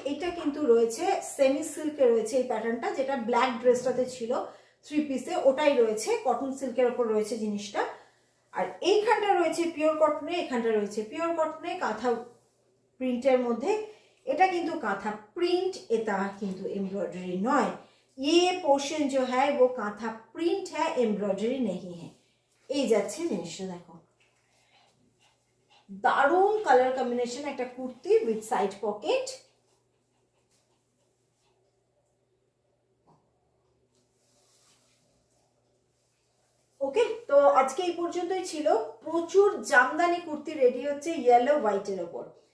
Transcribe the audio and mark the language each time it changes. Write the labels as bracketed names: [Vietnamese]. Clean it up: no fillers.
[Bangla] এটা কিন্তু রয়েছে সেমি সিল্কে রয়েছে এই প্যাটার্নটা, যেটা ব্ল্যাক ড্রেসটাতে ছিল 3 পিসে, ওটাই রয়েছে কটন সিল্কের ওপর রয়েছে জিনিসটা। আর এইখানটা রয়েছে পিওর কটনে, এখানটা রয়েছে পিওর কটনে কাঁথা প্রিন্টের মধ্যে। এটা কিন্তু কাঁথা প্রিন্ট, এটা কিন্তু एम्ब्रॉयडरी नॉय। [Hindi] ये पोर्शन जो है वो कांथा प्रिंट है, एम्ब्रॉयडरी नहीं है। [Bangla] এই যাচ্ছে জিনিসটা দেখো, দারুণ কালার কম্বিনেশন একটা কুর্তি উইথ সাইড পকেট। ওকে, তো আজকে এই পর্যন্তই ছিল। প্রচুর জামদানি কুর্তি রেডি হচ্ছে ইয়েলো হোয়াইটের ওপর।